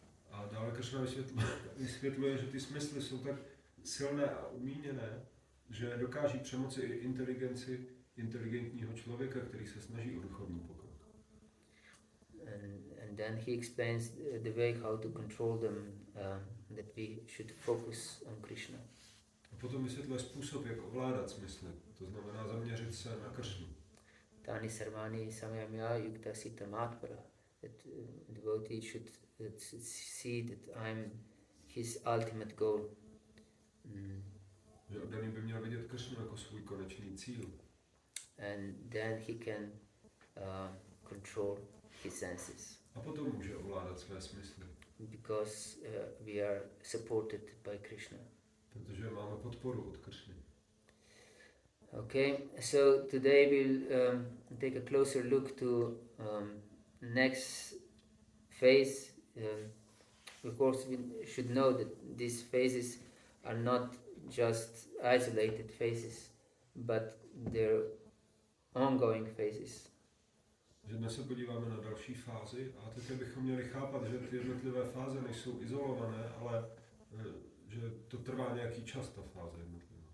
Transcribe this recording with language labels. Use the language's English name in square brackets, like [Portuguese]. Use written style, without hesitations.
[Czech] A dále Kršna vysvětluje, že ty smysly jsou tak silné a umíněné, že dokáží přemoci i inteligenci inteligentního člověka, který se snaží o duchovní pokrok. [English] And then he explains the way how to control them, that we should focus on Krishna. [Czech] A potom vysvětluje způsob, jak ovládat smysly, to znamená zaměřit se na Kršnu. [Sanskrit] Tani sarvani samyamya yukta sita matpara, [English] that devotee should see that I'm his ultimate goal. [Czech] Že oddaný by měl vidět Kršnu jako svůj konečný cíl. [English] And then he can control his senses. [Czech] A potom může ovládat své smysly. [English] Because we are supported by Krishna. [Czech] Protože máme podporu od Kršny. [English] Okay, so today we'll take a closer look to next phase. Of course, we should know that these phases are not just isolated phases, but they're ongoing phases. [Czech] Že dnes se podíváme na další fázi a také bychom měli chápat, že ty jednotlivé fáze nejsou izolované, ale že to trvá nějaký čas, ta fáze jednotlivá.